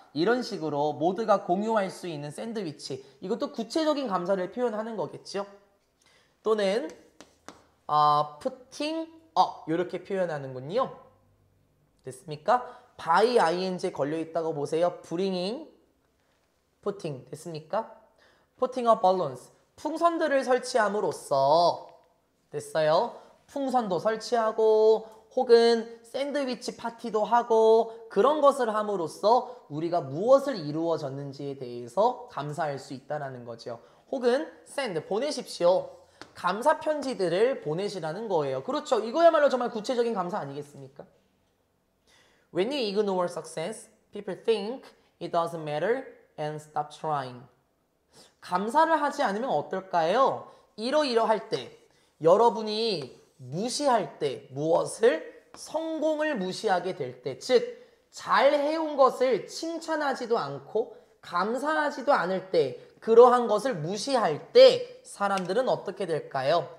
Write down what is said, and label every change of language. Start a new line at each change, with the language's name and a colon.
Korean: 이런 식으로 모두가 공유할 수 있는 샌드위치. 이것도 구체적인 감사를 표현하는 거겠죠. 또는 putting up 이렇게 표현하는군요. 됐습니까? by ing에 걸려있다고 보세요. bringing, putting 됐습니까?
English: putting up balloons
Korean: 풍선들을 설치함으로써 됐어요. 풍선도 설치하고 혹은 샌드위치 파티도 하고 그런 것을 함으로써 우리가 무엇을 이루어졌는지에 대해서 감사할 수 있다는 거죠. 혹은 send 보내십시오. 감사 편지들을 보내시라는 거예요. 그렇죠. 이거야말로 정말 구체적인 감사 아니겠습니까?
English: When you ignore success, people think it doesn't matter and stop trying.
Korean: 감사를 하지 않으면 어떨까요? 이러이러할 때 여러분이 무시할 때 무엇을? 성공을 무시하게 될 때, 즉 잘 해온 것을 칭찬하지도 않고 감사하지도 않을 때 그러한 것을 무시할 때 사람들은 어떻게 될까요?